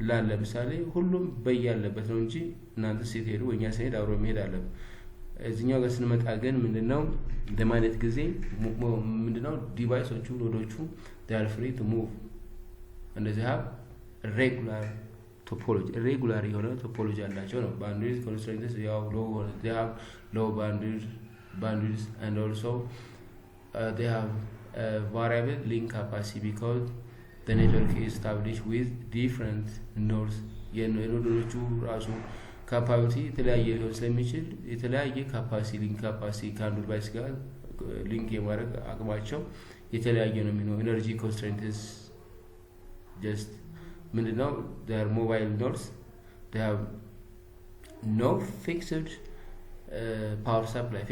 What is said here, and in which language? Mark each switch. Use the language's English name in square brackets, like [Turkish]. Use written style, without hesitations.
[Amharic] ለምሳሌ ሁሉም በያለበት ነው እንጂ እናንተ ስትሄዱ ወኛ ስንሄድ አብሮ መሄድ አለበት። እዚህኛው ጋር ስንመጣ ግን ምንድነው ለማለት ጊዜ ምንድነው ዲቫይሶቹ ኖዶቹ [English] they are free to move and they have regular topology. Regular [Amharic] የሆነ ቶፖሎጂ አላቸው ነው። [English] bandwidth constraints ያው they have low bandwidth and also they have variable link capacity because the network is established with different nodes. [Amharic] የኖዶቹ ራሱ ካፓሲቲ የተለያየ ሊሆን ስለሚችል የተለያየ ካፓሲቲ ሊንክ ካፓሲቲ ከአንዱ ዲቫይስ ጋር ሊንክ የማድረግ አቅማቸው የተለያየ ነው የሚሆነው። ኤነርጂ ኮንስትሬንትስ just ምንድነው [English] their mobile nodes they have no fixed power supply.